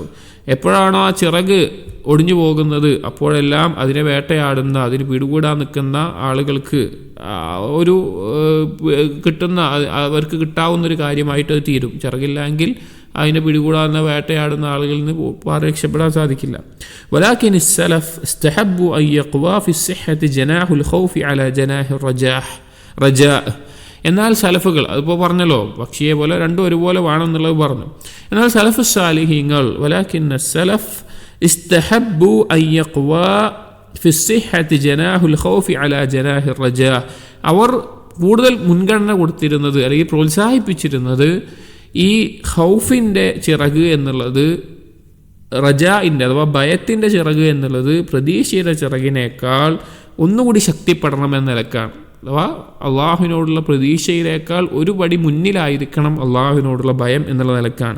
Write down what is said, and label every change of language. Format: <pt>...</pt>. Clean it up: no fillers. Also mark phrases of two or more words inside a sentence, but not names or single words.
<ml>എപ്പോഴാണോ ആ ചിറക് ഒടിഞ്ഞു പോകുന്നത് അപ്പോഴെല്ലാം അതിനെ വേട്ടയാടുന്ന, അതിന് പിടികൂടാൻ നിൽക്കുന്ന ആളുകൾക്ക് ഒരു കിട്ടുന്ന, അവർക്ക് കിട്ടാവുന്നൊരു കാര്യമായിട്ട് അത് തീരും. ചിറകില്ലെങ്കിൽ അതിനെ പിടികൂടാവുന്ന വേട്ടയാടുന്ന ആളുകളിൽ നിന്ന് രക്ഷപ്പെടാൻ സാധിക്കില്ല.</ml> <ar>വലാകിൻ السلف استحبوا أن يقوى في الصحة جناح الخوف على جناح الرجاء.</ar> <ml>എന്നാൽ സലഫുകൾ, അതിപ്പോൾ പറഞ്ഞല്ലോ പക്ഷിയെ പോലെ രണ്ടും ഒരുപോലെ വേണമെന്നുള്ളത് പറഞ്ഞു. എന്നാൽ സലഫ് സാലിഹീങ്ങൾ</ml> <ar>വലാകിൻ السلف استحبوا أن يقوى في الصحة جناح الخوف على جناح الرجاء.</ar> <ml>അവർ കൂടുതൽ മുൻഗണന കൊടുത്തിരുന്നത് അല്ലെങ്കിൽ പ്രോത്സാഹിപ്പിച്ചിരുന്നത് ഈ ഖൗഫിൻ്റെ ചിറക് എന്നുള്ളത് റജാഇൻ്റെ അഥവാ ഭയത്തിൻ്റെ ചിറക് എന്നുള്ളത് പ്രതീക്ഷയുടെ ചിറകിനേക്കാൾ ഒന്നുകൂടി ശക്തിപ്പെടണം എന്ന നിലക്കാണ്. അഥവാ അള്ളാഹുവിനോടുള്ള പ്രതീക്ഷയിലേക്കാൾ ഒരു പടി മുന്നിലായിരിക്കണം അള്ളാഹുവിനോടുള്ള ഭയം എന്നുള്ള നിലക്കാണ്.</ml>